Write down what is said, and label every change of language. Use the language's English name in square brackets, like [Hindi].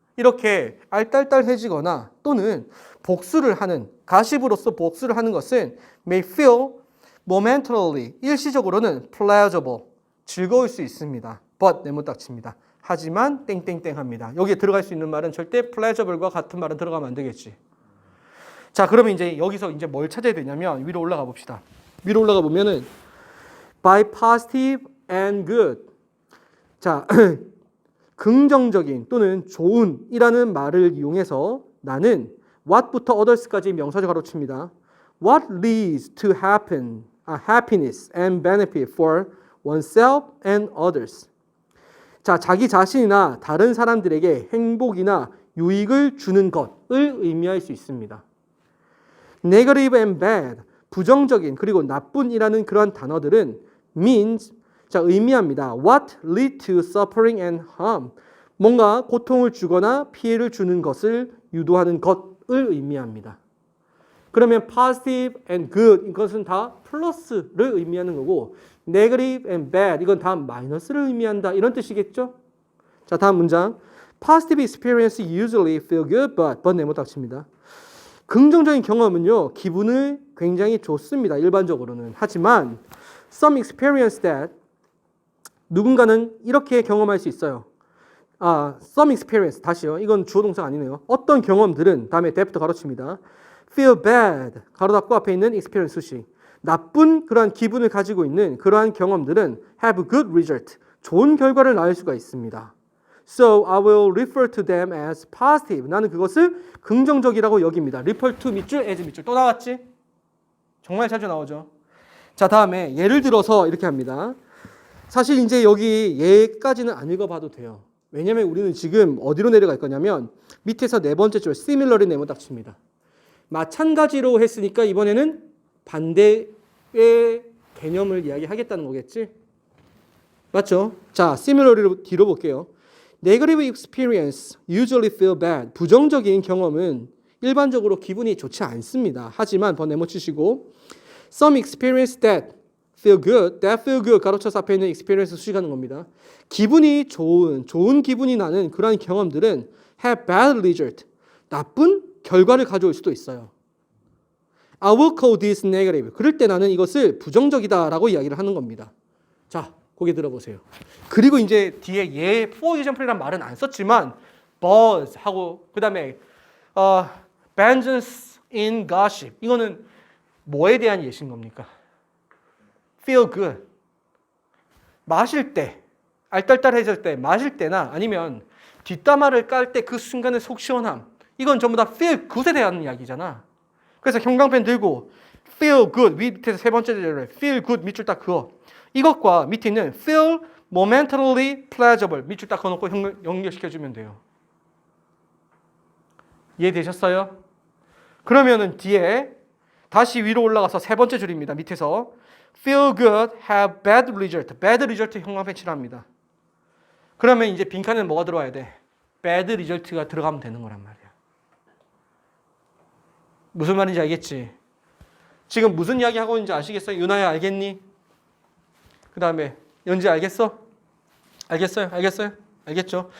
[Korean] 이렇게 알딸딸해지거나 또는 복수를 하는, 가십으로서 복수를 하는 것은 [English] may feel momentarily, [Korean] 일시적으로는 pleasurable, 즐거울 수 있습니다. but 네모닥칩니다. 하지만 땡땡땡 합니다. 여기에 들어갈 수 있는 말은 절대 pleasurable과 같은 말은 들어가면 안 되겠지. 자, 그러면 이제 여기서 이제 뭘 찾아야 되냐면 위로 올라가 봅시다. [English] 위로 올라가 보면은 by positive and good. [Korean] 자, 긍정적인 또는 좋은이라는 말을 이용해서 나는 what부터 others까지 명사절 가로칩니다. [English] What leads to happiness and benefit for oneself and others. [Korean] 자, 자기 자신이나 다른 사람들에게 행복이나 유익을 주는 것을 의미할 수 있습니다. [English] Negative and bad, [Korean] 부정적인 그리고 나쁜이라는 그러한 단어들은 means 자, 의미합니다. [English] What lead to suffering and harm. [Korean] 뭔가 고통을 주거나 피해를 주는 것을 유도하는 것을 의미합니다. 그러면 [English] positive and good [Korean] 이것은 다 플러스를 의미하는 거고 [English] negative and bad [Korean] 이건 다 마이너스를 의미한다. 이런 뜻이겠죠? 자, 다음 문장. [English] Positive experience usually feel good, but [Korean] 네모 닥칩니다. 긍정적인 경험은요, 기분을 굉장히 좋습니다. 일반적으로는. 하지만 [English] some experience that [Korean] 누군가는 이렇게 경험할 수 있어요. [English] some experience 다시요. [Korean] 이건 주어 동사가 아니네요. 어떤 경험들은 다음에 that부터 가로칩니다. [English] feel bad [Korean] 가로 닫고 앞에 있는 experience 수식. 나쁜 그러한 기분을 가지고 있는 그러한 경험들은 [English] have good result. [Korean] 좋은 결과를 낳을 수가 있습니다. [English] So I will refer to them as positive. [Korean] 나는 그것을 긍정적이라고 여깁니다. refer to 밑줄, as 밑줄. 또 나왔지? 정말 자주 나오죠. 자, 다음에 예를 들어서 이렇게 합니다. 사실 이제 여기 얘까지는 안 읽어봐도 돼요. 왜냐면 우리는 지금 어디로 내려갈 거냐면 밑에서 네 번째 줄 similarly 네모 닥칩니다. 마찬가지로 했으니까 이번에는 반대의 개념을 이야기하겠다는 거겠지? 맞죠? 자, similarly로 뒤로 볼게요. [English] Negative experience usually feel bad. [Korean] 부정적인 경험은 일반적으로 기분이 좋지 않습니다. 하지만 네모 치시고 [English] some experience that feel good, [Korean] that feel good 가로쳐서 앞에 있는 experience 수식하는 겁니다. 기분이 좋은 기분이 나는 그러한 경험들은 [English] have bad result. [Korean] 나쁜 결과를 가져올 수도 있어요. [English] I will call this negative. [Korean] 그럴 때 나는 이것을 부정적이다라고 이야기를 하는 겁니다. 자, 고개 들어보세요. 그리고 이제 뒤에 얘 for example이란 말은 안 썼지만 buzz 하고 그 다음에 [English] vengeance in gossip [Korean] 이거는 뭐에 대한 예시인 겁니까? [English] feel good. [Korean] 마실 때, 알딸딸해질 때, 마실 때나 아니면 뒷담화를 깔 때 그 순간의 속 시원함. 이건 전부 다 [English] feel good [Korean] 에 대한 이야기잖아. 그래서 형광펜 들고 feel good 밑에서 세 번째 절에 feel good 밑줄 딱 그어. 이것과 밑에 있는 [English] feel momentarily pleasurable [Korean] 밑줄 딱 그어놓고 연결시켜주면 돼요. 이해되셨어요? 그러면은 뒤에 다시 위로 올라가서 세 번째 줄입니다. [English] 밑에서 feel good, have bad result. bad result [Korean] 형광펜 칠합니다. 그러면 이제 빈칸에는 뭐가 들어와야 돼? [English] bad result [Korean] 가 들어가면 되는 거란 말이야. 무슨 말인지 알겠지? 지금 무슨 이야기 하고 있는지 아시겠어요? 유나야 알겠니? 그 다음에 연지 알겠어? 알겠어요? 알겠죠?